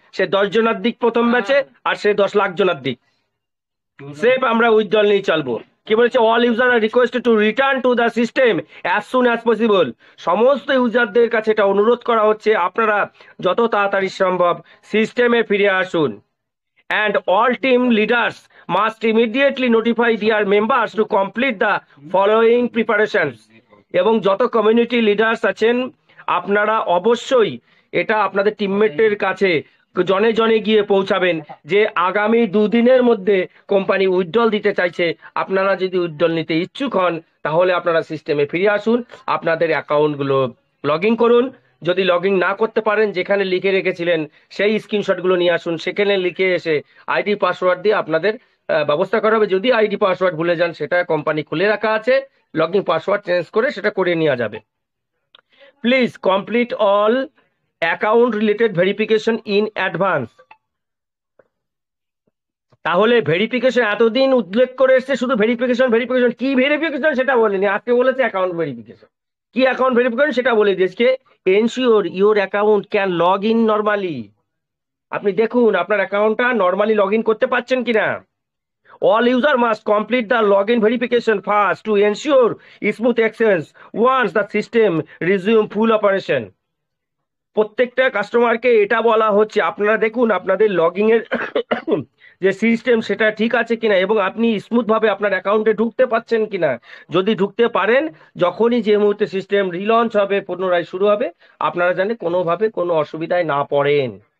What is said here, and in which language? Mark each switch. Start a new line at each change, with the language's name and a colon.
Bangla: সে 10 জনের দিক প্রথম ব্যাচে, আর সে 10 লাখ জনের দিক, সেফ আমরা উইথড্রল নিয়ে চলবো। কি বলেছে?
English: All user are requested to return to the system as soon as possible.
Bangla: সমস্ত ইউজারদের কাছে এটা অনুরোধ করা হচ্ছে, আপনারা যত তাড়াতাড়ি সম্ভব সিস্টেমে ফিরে আসুন।
English: And all team leaders must immediately notify their members to complete the following preparations.
Bangla: এবং যত কমিউনিটি লিডার্স আছেন, আপনারা অবশ্যই এটা আপনাদের টিমমেটের কাছে জনে জনে গিয়ে পৌঁছাবেন, যে আগামী 2 দিনের মধ্যে কোম্পানি উইথড্রল দিতে চাইছে। আপনারা যদি উইথড্রল নিতে ইচ্ছুক হন, তাহলে আপনারা সিস্টেমে ফিরে আসুন, আপনাদের অ্যাকাউন্টগুলো লগ ইন করুন। যদি লগ ইন না করতে পারেন, যেখানে লিখে রেখেছিলেন সেই স্ক্রিনশটগুলো নিয়ে আসুন, সেখানে লিখে এসে আইডি পাসওয়ার্ড দিয়ে আপনাদের ব্যবস্থা করা হবে। যদি আইডি পাসওয়ার্ড ভুলে যান, সেটা কোম্পানি খুলে রাখা আছে, লগ ইন পাসওয়ার্ড চেঞ্জ করে সেটা করে নেওয়া যাবে।
English: Please complete all account related verification in advance.
Bangla: তাহলে ভেরিফিকেশন এতদিন উল্লেখ করে এসছে, শুধু ভেরিফিকেশন ভেরিফিকেশন, কি ভেরিফিকেশন সেটা বলেনি, আজকে বলেছে অ্যাকাউন্ট ভেরিফিকেশন। কি অ্যাকাউন্ট ভেরিফিকেশন সেটা বলে দিয়েছে,
English: Ensure your account can log in normally.
Bangla: আপনি দেখুন আপনার অ্যাকাউন্টটা নর্মালি লগ ইন করতে পারছেন কিনা।
English: All user must complete the login verification first to ensure smooth access once the system resume full operation.
Bangla: প্রত্যেকটা কাস্টমারকে এটা বলা হচ্ছে, আপনারা দেখুন আপনাদের লগইন এর যে সিস্টেম সেটা ঠিক আছে কিনা, এবং আপনি স্মুথ ভাবে আপনার অ্যাকাউন্টে ঢুকতে পারছেন কিনা। যদি ঢুকতে পারেন, যখনই যে মুহূর্তে সিস্টেম রিলঞ্চ হবে, পুনরায় শুরু হবে, আপনারা জানেন কোনোভাবে কোনো অসুবিধায় না পড়েন।